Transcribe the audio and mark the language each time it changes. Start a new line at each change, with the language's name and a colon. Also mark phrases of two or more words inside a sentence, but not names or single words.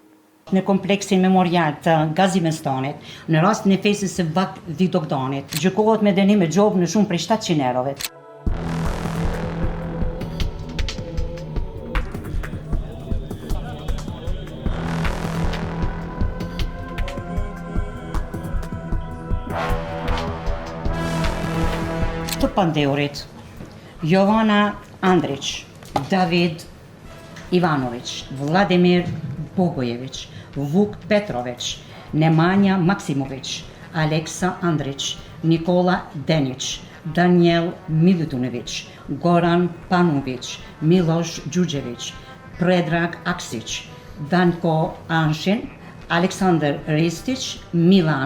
Albanian: Në kompleksin memorial të Gazimestanit, në rastin e fesës së Vidovdanit, gjykohet me dënim me gjobë në shumë prej 700 eurove. Të pandeurit, Jovana Andrić, David Ivanović, Vladimir Bogojević, Vuk Petrović, Nemanja Maksimović, Aleksa Andrić, Nikola Denić, Daniel Milutinović, Goran Panović, Miloš Đurđević, Predrag Aksić, Danko Anshin, Aleksandar Ristić, Milan